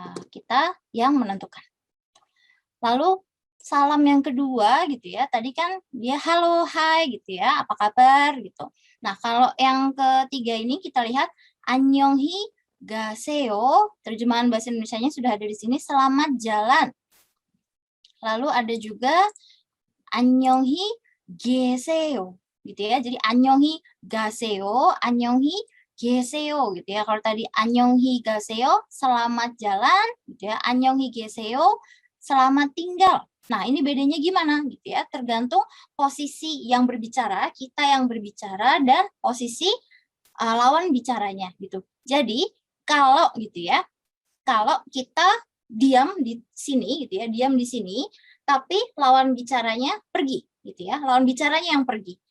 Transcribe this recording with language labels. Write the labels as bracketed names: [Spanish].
[Indonesian] Kita yang menentukan. Lalu salam yang kedua gitu ya, tadi kan dia halo, hai gitu ya, apa kabar gitu. Nah, kalau yang ketiga ini kita lihat [Korean] 안녕히 가세요, [Indonesian] terjemahan bahasa Indonesianya sudah ada di sini, selamat jalan. Lalu ada juga [Korean] 안녕히 계세요 [Indonesian] gitu ya. Jadi [Korean] 안녕히 가세요, 안녕히 계세요 [Indonesian] gitu ya. Kalau tadi [Korean] 안녕히 가세요, [Indonesian] selamat jalan gitu ya. [Korean] 안녕히 계세요, [Indonesian] selamat tinggal. Nah, ini bedanya gimana gitu ya? Tergantung posisi yang berbicara, kita yang berbicara dan posisi lawan bicaranya gitu. Jadi, kalau gitu ya, kalau kita diam di sini gitu ya, diam di sini, tapi lawan bicaranya pergi gitu ya, lawan bicaranya yang pergi.